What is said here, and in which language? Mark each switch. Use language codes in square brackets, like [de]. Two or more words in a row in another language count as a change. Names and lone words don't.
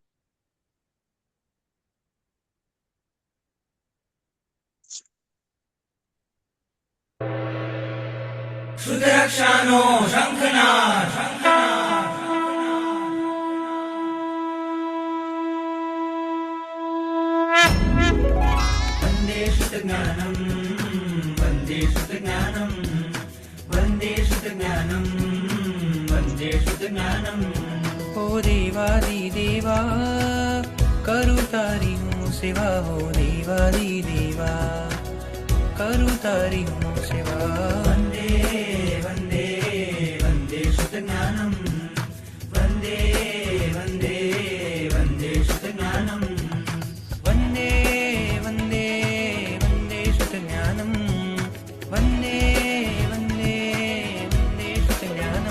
[sa] शुद्धरक्षानो शङ्खनाद वन्दे शुद्धज्ञानं वन्दे शुद्धज्ञानं वन्दे शुद्धज्ञानं वन्दे शुद्धज्ञानं। [gu] હો દેવાદિદેવા કરું તારી હું સેવા, હો દેવાદિદેવા કરું તારી હું સેવા। [sa] वन्दे वन्दे वन्दे शुद्धज्ञानं वन्दे वन्दे वन्दे शुद्धज्ञानं। वन्दे वन्दे वन्दे शुद्धज्ञानं वन्दे वन्दे वन्दे शुद्धज्ञानं।